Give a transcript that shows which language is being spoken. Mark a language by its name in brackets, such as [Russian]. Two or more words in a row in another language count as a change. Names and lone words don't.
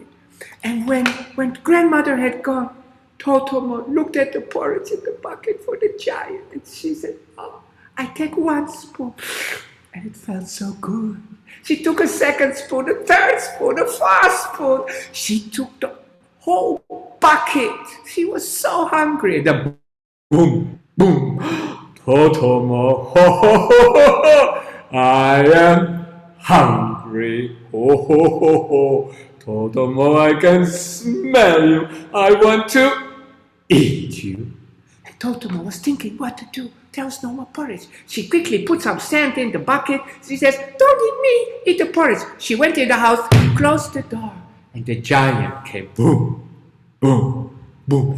[English] And when Grandmother had gone, Totomo looked at the porridge in the bucket for the giant, and she said, "Oh, I take one spoon." And it felt so good. She took a second spoon, a third spoon, a fourth spoon. She took the whole bucket. She was so hungry. The boom, boom. "Totomo, ho, ho, ho, ho, ho. I am hungry. Ho, ho, ho, ho. Totomo, I can smell you. I want to eat you." And Totomo was thinking what to do. There was no more porridge. She quickly put some sand in the bucket. She says, "Don't eat me, eat the porridge." She went in the house, closed the door, and the giant came boom, boom, boom.